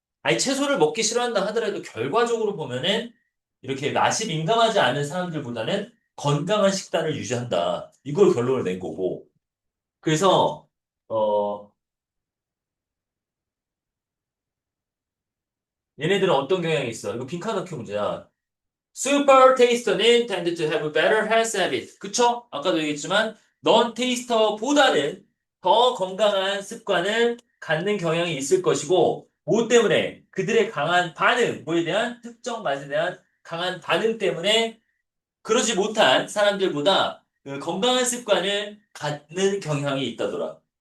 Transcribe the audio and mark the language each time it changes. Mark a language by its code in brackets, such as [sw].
[ko] 아니, 채소를 먹기 싫어한다 하더라도 결과적으로 보면은 이렇게 맛이 민감하지 않은 사람들보다는 건강한 식단을 유지한다. 이걸 결론을 낸 거고. 그래서, 어, 얘네들은 어떤 경향이 있어? 이거 빈칸넣기 문제야. [en] Super taster [ko] 는 [en] tend to have better health habits. [ko] 그쵸? 아까도 얘기했지만, 넌 테이스터보다는 더 건강한 습관을 갖는 경향이 있을 것이고, 뭐 때문에? 그들의 강한 반응, 뭐에 대한 특정 맛에 대한 강한 반응 때문에 그러지 못한 사람들보다 그 건강한 습관을 갖는 경향이 있다더라.